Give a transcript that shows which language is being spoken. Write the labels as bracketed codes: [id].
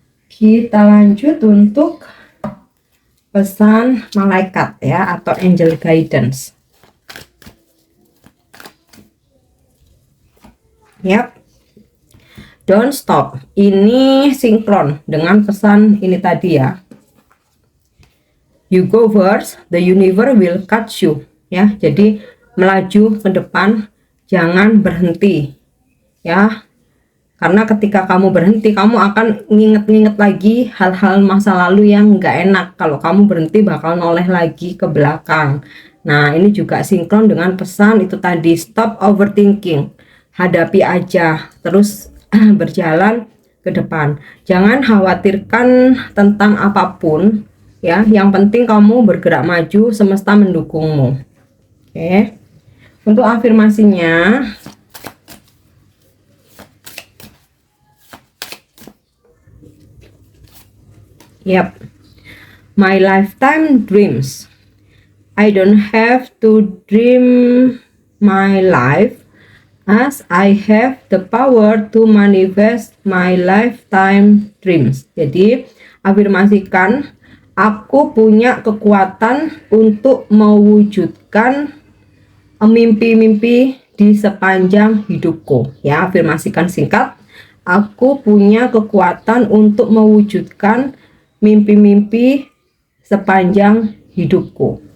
[id] Kita lanjut untuk pesan malaikat ya, atau angel guidance. [en] Yap. Don't stop. [id] Ini sinkron dengan pesan ini tadi ya. [en] You go first, the universe will catch you. [id] Ya, jadi melaju ke depan, jangan berhenti. Ya. Karena ketika kamu berhenti, kamu akan nginget-nginget lagi hal-hal masa lalu yang nggak enak. Kalau kamu berhenti, bakal noleh lagi ke belakang. Nah, ini juga sinkron dengan pesan itu tadi, [en] stop overthinking. [id] Hadapi aja, terus berjalan ke depan. Jangan khawatirkan tentang apapun, ya. Yang penting kamu bergerak maju, semesta mendukungmu. Oke. Untuk afirmasinya, [en] Yep. My lifetime dreams. I don't have to dream my life, as I have the power to manifest my lifetime dreams. [id] Jadi, afirmasikan, aku punya kekuatan untuk mewujudkan mimpi-mimpi di sepanjang hidupku. Ya, afirmasikan singkat. Aku punya kekuatan untuk mewujudkan mimpi-mimpi sepanjang hidupku.